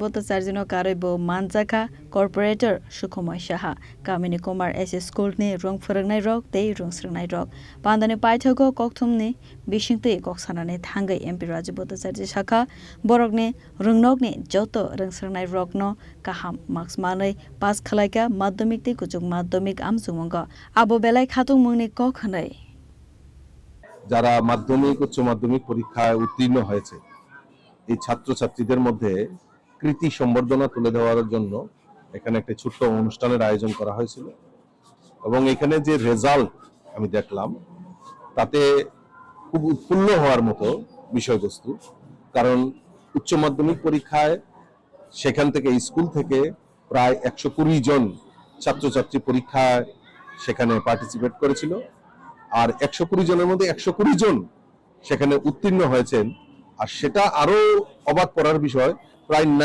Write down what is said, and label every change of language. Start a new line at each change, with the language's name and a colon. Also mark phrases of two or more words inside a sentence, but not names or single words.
Kok Borok: Bhattacharjee Karebo Manjaka Corporator Sukhumai Shaha Kamini Kumar SS School ni Rung Phrangnai Rog te Rungsirnai Rog Pandane Paithago Kokthumni Bishinte Koksanane Thangai MP Rajiv Bhattacharjee Shakha Borokni Rungnokni Joto Rungsirnai Rogno Kaham Marks Manai Pas Khalaika Madhyamik te Kuchuk Madhyamik Amjugmungo Abo Belai Khatung Mungni Kokhanai
Bangla: যারা মাধ্যমিক উচ্চ মাধ্যমিক পরীক্ষায় উত্তীর্ণ হয়েছে এই ছাত্রছাত্রীদের মধ্যে কৃতি সম্বর্ধনা তুলে দেওয়ার জন্য এখানে একটা ছোট্ট অনুষ্ঠানের আয়োজন করা হয়েছিল এবং এখানে যে রেজাল্ট আমি দেখলাম তাতে খুব উৎফুল্ল হওয়ার মতো বিষয়বস্তু কারণ উচ্চ মাধ্যমিক পরীক্ষায় সেখান থেকে স্কুল থেকে প্রায় 120 জন ছাত্রছাত্রী পরীক্ষায় সেখানে পার্টিসিপেট করেছিল আর 120 জনের মধ্যে 120 জন সেখানে উত্তীর্ণ হয়েছেন আর সেটা আরো অবাক করার বিষয় প্রায়